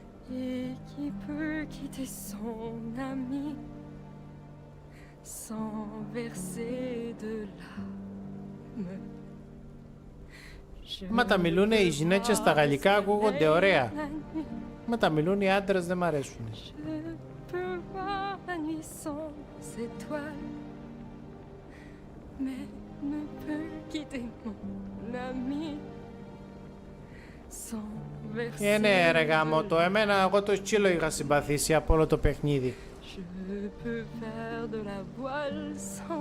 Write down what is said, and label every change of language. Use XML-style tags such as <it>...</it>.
<fr>Et qui peut quitter son ami sans verser de larmes?</fr> <el>Μα τα μιλούν οι γυναίκες στα γαλλικά ακούγονται ωραία. Μα τα μιλούν οι άντρες δεν μ' αρέσουν.</el> <fr>Je peux voir la nuit sans étoiles, mais ne peux quitter mon ami sans verser.</fr> <el>Ναι ρε γαμώτο, εμένα εγώ το σκύλο είχα συμπαθήσει από όλο το παιχνίδι.</el> <fr>Je peux faire de la voile sans.</fr>